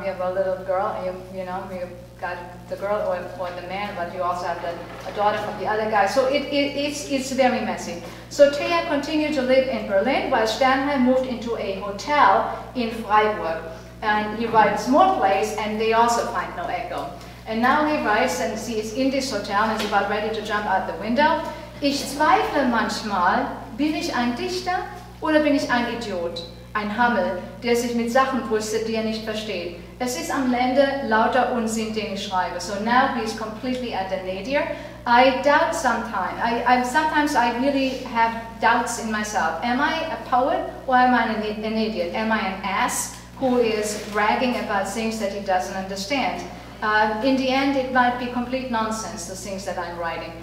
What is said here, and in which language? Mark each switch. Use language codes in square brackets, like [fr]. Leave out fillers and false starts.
[en] You have a little girl, and you got the girl or the man, but you also have a daughter from the other guy. So it's very messy. So Thea continued to live in Berlin, while Sternheim moved into a hotel in Freiburg. And he writes more plays, and they also find no echo. And now he writes, and he is in this hotel, and he's about ready to jump out the window. [de] Ich zweifle manchmal, bin ich ein Dichter oder bin ich ein Idiot? Ein Hammel, der sich mit Sachen brüstet, die er nicht versteht. Es ist am Ende lauter Unsinn, den ich schreibe. [en] So now he's completely at the nadir. I doubt sometimes. Sometimes I really have doubts in myself. Am I a poet or am I an idiot? Am I an ass who is bragging about things that he doesn't understand? In the end, it might be complete nonsense, the things that I'm writing.